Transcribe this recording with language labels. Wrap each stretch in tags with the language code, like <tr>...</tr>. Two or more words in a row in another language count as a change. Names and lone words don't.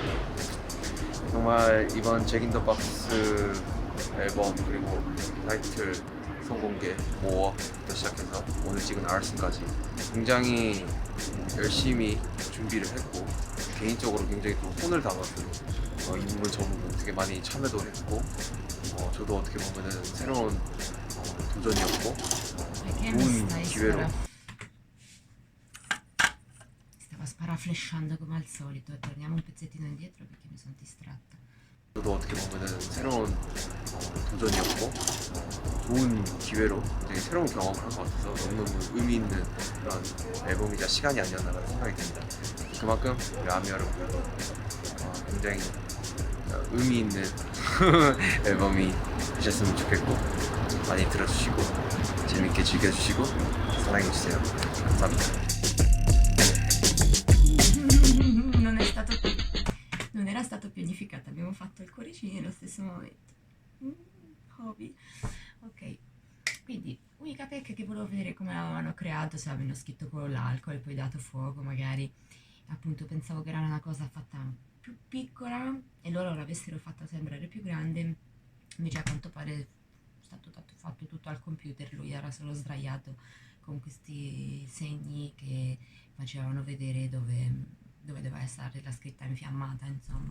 <ko>정말 이번 잭 인 더 박스 앨범 그리고 타이틀 선공개 모어부터 시작해서 오늘 찍은 아르슨까지 굉장히 열심히 준비를 했고, 개인적으로 굉장히 또 혼을 담아서 인물 저부분 되게 많이 참여도 했고, 저도 어떻게 보면은 새로운 도전이었고 좋은 기회로.</ko> <it>Stava sparaflashando come al solito. Torniamo un pezzettino indietro perché mi sono distratta.</it> <ko>저도 어떻게 보면은 새로운 도전이었고 좋은 기회로 되게 새로운 경험을 한 것 같아서 너무너무 의미 있는 그런 앨범이자 시간이 아니었나라는 생각이 듭니다. 그만큼 우리 아미 여러분들도 굉장히 의미 있는 앨범이 되셨으면 좋겠고 많이 들어주시고 재밌게 즐겨주시고 사랑해주세요. 감사합니다.</ko> <it>Non è stato, non era stato pianificato, abbiamo fatto il cuoricino nello stesso momento. Hobby. Ok, quindi unica pecca che volevo vedere come l'avevano creato, se avevano scritto con l'alcol e poi dato fuoco, magari appunto pensavo che era una cosa fatta più piccola e loro l'avessero fatta sembrare più grande, invece a quanto pare è stato fatto tutto al computer, lui era solo sdraiato con questi segni che facevano vedere dove doveva essere la scritta infiammata, insomma.</it>